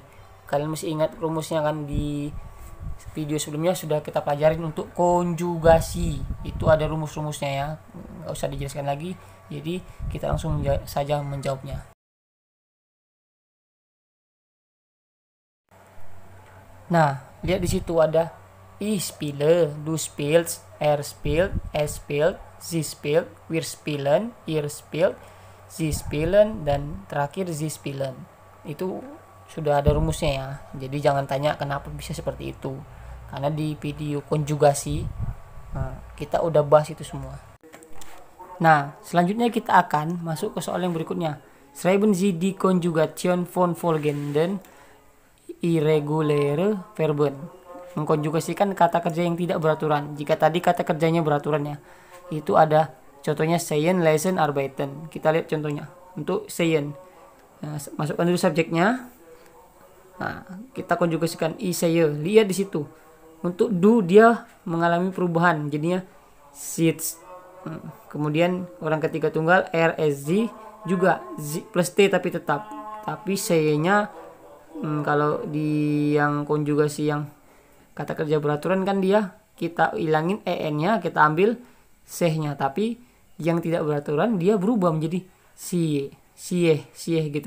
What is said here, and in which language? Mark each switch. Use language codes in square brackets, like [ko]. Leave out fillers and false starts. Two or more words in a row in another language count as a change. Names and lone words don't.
[id] Kalian mesti ingat rumusnya kan, di video sebelumnya sudah kita pelajarin untuk konjugasi. Itu ada rumus-rumusnya ya, nggak usah dijelaskan lagi. Jadi kita langsung saja menjawabnya. Nah, lihat di situ ada [de] ich spiele, du spielst, er spielt, es spielt, sie spielt, wir spielen, ihr spielt, sie spielen, [id] dan terakhir [de] sie spielen. [id] Itu sudah ada rumusnya ya. Jadi jangan tanya kenapa bisa seperti itu. Karena di video konjugasi kita udah bahas itu semua. Nah, selanjutnya kita akan masuk ke soal yang berikutnya. [de] Schreiben Sie die Konjugation von folgenden irreguläre Verben. [id] Mengkonjugasikan kata kerja yang tidak beraturan. Jika tadi kata kerjanya beraturan ya, itu ada contohnya sehen, lesen, arbeiten. Kita lihat contohnya. Untuk sehen, nah, masukkan dulu subjeknya. Nah, kita konjugasikan [de] ich sehe. [id] Lihat di situ. Untuk du, dia mengalami perubahan, jadinya sitz. Kemudian orang ketiga tunggal [de] er, es, sie [id] juga plus t tapi tetap. Tapi sehe-nya kalau di yang konjugasi yang kata kerja beraturan kan dia kita hilangin en-nya, kita ambil seh-nya. Tapi yang tidak beraturan dia berubah menjadi sie gitu.